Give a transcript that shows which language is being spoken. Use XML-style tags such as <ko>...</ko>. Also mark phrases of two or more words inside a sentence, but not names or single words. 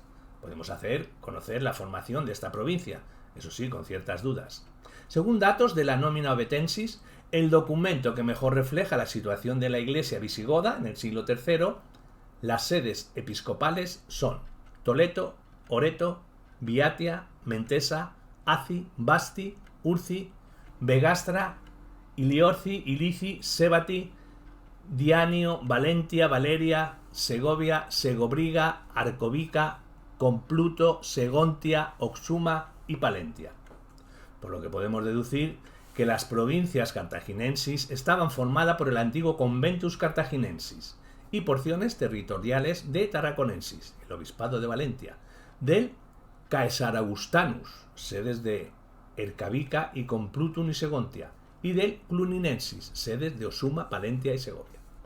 <es>Podemos conocer la formación de esta provincia, eso sí, con ciertas dudas. Según datos de la Nomina Ovetensis, el documento que mejor refleja la situación de la Iglesia visigoda en el siglo III, las sedes episcopales son Toledo, Oreto, Viatia, Mentesa, Aci, Basti, Urci, Vegastra, Iliorci, Ilici, Sebati, Dianio, Valentia, Valeria, Segovia, Segobriga, Arcovica, Compluto, Segontia, Oxuma y Palentia. Por lo que podemos deducir que las provincias cartaginensis estaban formadas por el antiguo Conventus Cartaginensis y porciones territoriales de Tarraconensis, el obispado de Valencia, del Caesaragustanus, sedes de Ercavica y Complutum y Segontia, y del Cluninensis, sedes de Osuma, Palentia y Segovia.</es>